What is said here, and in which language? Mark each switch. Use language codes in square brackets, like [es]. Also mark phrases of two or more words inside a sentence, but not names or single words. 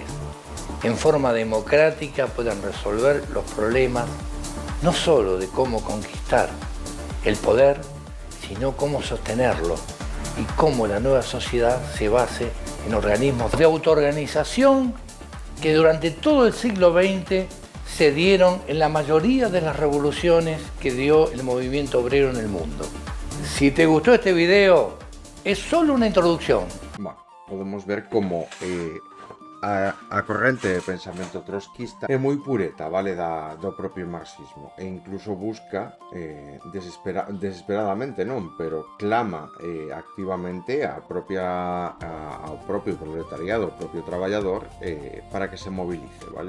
[es] En forma democrática puedan resolver los problemas no solo de cómo conquistar el poder, sino cómo sostenerlo y cómo la nueva sociedad se base en organismos de autoorganización que durante todo el siglo XX se dieron en la mayoría de las revoluciones que dio el movimiento obrero en el mundo. Si te gustó este video, es solo una introducción. [gl] Bueno, podemos ver como a corrente de pensamento trotskista é moi pureta, vale, do propio marxismo, e incluso busca desesperadamente, non, pero clama activamente ao propio proletariado, ao propio traballador, para que se movilice, vale?